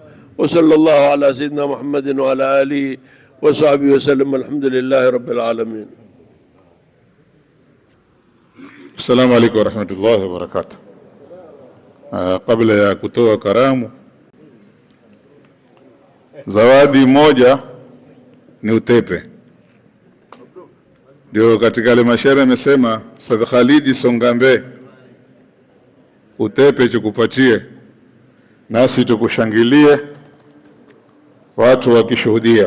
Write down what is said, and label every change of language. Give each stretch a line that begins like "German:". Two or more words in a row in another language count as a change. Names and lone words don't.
Arabic: وصلى الله على سيدنا محمد وعلى آله وصحبه وسلم. الحمد لله رب العالمين. السلام عليكم ورحمة الله وبركاته.
Swahili: Kabla ya kutoa karamu, zawadi moja ni utepe. Ndio katika ile mashairi amesema Said Khalidi Songambe, utepe tukupatie nasi tukushangilie watu wakishuhudia.